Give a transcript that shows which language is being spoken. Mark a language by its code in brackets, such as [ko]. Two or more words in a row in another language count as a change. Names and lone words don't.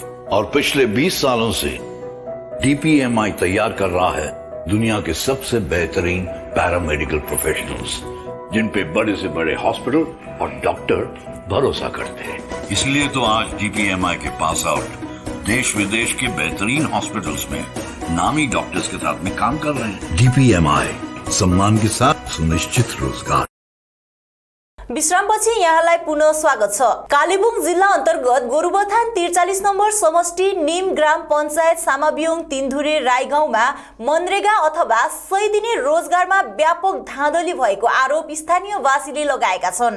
[hi] और पिछले 20 सालों से DPMI तैयार कर रहा है दुनिया के सबसे बेहतरीन [en] paramedical professionals, [hi] जिन पे बड़े से बड़े हॉस्पिटल और डॉक्टर भरोसा करते हैं। इसलिए तो आज DPMI के [en] pass out [hi] देश विदेश के बेहतरीन हॉस्पिटल्स में नामी डॉक्टर्स के साथ में काम कर रहे हैं। DPMI, सम्मान के साथ सुनिश्चित रोजगार। [ne] विश्रामपछि यहाँलाई पुनः स्वागत छ। कालेबुङ जिल्ला अन्तर्गत गोरुबथान 43 नम्बर समष्टि निम ग्राम पञ्चायत सामाबियोङ तिनधुरे राई गाउँमा मनरेगा अथवा 100 दिने रोजगारमा व्यापक धाँधली भएको आरोप स्थानीयवासीले लगाएका छन्।